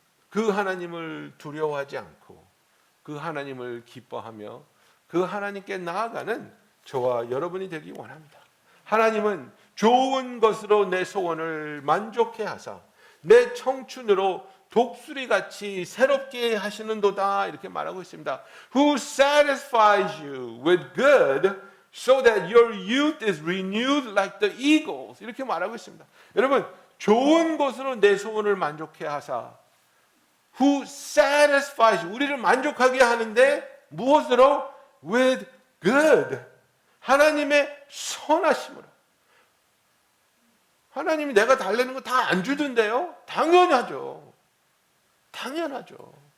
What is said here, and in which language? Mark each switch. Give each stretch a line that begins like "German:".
Korean: 그 하나님을 두려워하지 않고 그 하나님을 기뻐하며 그 하나님께 나아가는 저와 여러분이 되기 원합니다. 하나님은 좋은 것으로 내 소원을 만족해 하사 내 청춘으로 독수리같이 새롭게 하시는도다, 이렇게 말하고 있습니다.
English: Who satisfies you with good so that your youth is renewed like the eagles,
Korean: 이렇게 말하고 있습니다. 여러분, 좋은 것으로 내 소원을 만족해 하사,
English: Who satisfies,
Korean: 우리를 만족하게 하는데 무엇으로?
English: With good,
Korean: 하나님의 선하심으로. 하나님이 내가 달라는 거 다 안 주던데요? 당연하죠. 당연하죠.